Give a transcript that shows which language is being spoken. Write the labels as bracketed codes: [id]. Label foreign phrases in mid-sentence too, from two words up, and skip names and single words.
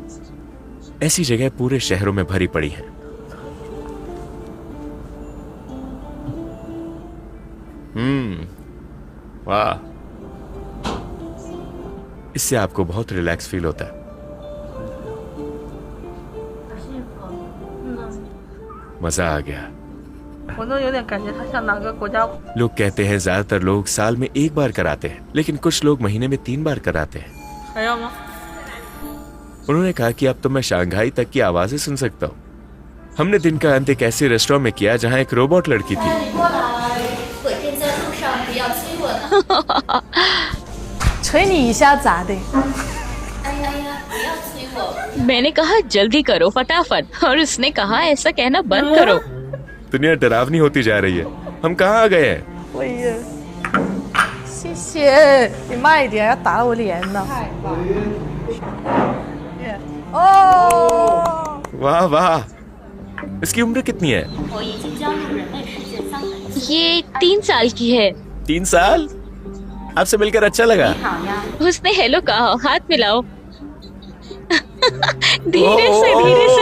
[hi] ऐसी जगह पूरे शहरों में भरी पड़ी है। वाह, इससे आपको बहुत [en] relax feel [hi] होता है। मजा आ गया। [zh] 我都有点感觉它像哪个国家。 [hi] लोग कहते हैं ज्यादातर लोग साल में एक बार कराते हैं, लेकिन कुछ लोग महीने में 3 बार कराते हैं। [zh] 还要吗？ [hi] उन्होंने कहा कि अब तो मैं शंघाई तक की आवाजें सुन सकता हूँ। हमने दिन का अंत एक ऐसे रेस्टोरेंट में किया जहाँ एक रोबोट लड़की थी। [zh] 捶你一下咋的？ [hi] मैंने कहा जल्दी करो फटाफट, और उसने कहा ऐसा कहना बंद करो। दुनिया डरावनी होती जा रही है। हम कहाँ आ गए हैं? [zh] 我也。谢谢，你慢一点，要打我脸呢。哦。 [hi] वाह वाह, इसकी उम्र कितनी है? ये 3 साल की है। 3 साल? आपसे मिलकर अच्छा लगा। उसने हेलो कहा, हाथ मिलाओ। धीरे से धीरे से।